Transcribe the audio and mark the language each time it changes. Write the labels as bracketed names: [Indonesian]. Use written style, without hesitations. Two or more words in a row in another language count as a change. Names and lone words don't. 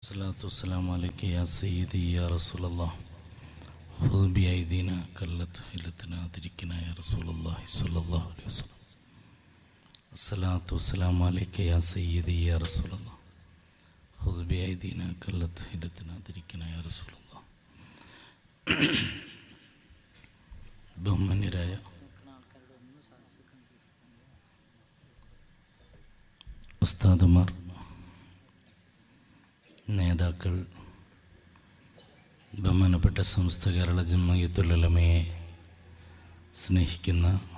[Arabic] الصلاة والسلام عليك يا سيدي يا رسول الله خذ بأيدينا كلت هلتنا أدركنا يا رسول الله صلى الله عليه وسلم. الصلاة والسلام عليك يا سيدي يا رسول الله خذ بأيدينا كلت هلتنا أدركنا يا رسول الله. [Malayalam] ബഹുമാന്യരായ ഉസ്താദുമാർ, നേതാക്കൾ, ബഹുമാനപ്പെട്ട സമസ്ത കേരള ജംഇയ്യത്തുൽ ഉലമയെ സ്നേഹിക്കുന്ന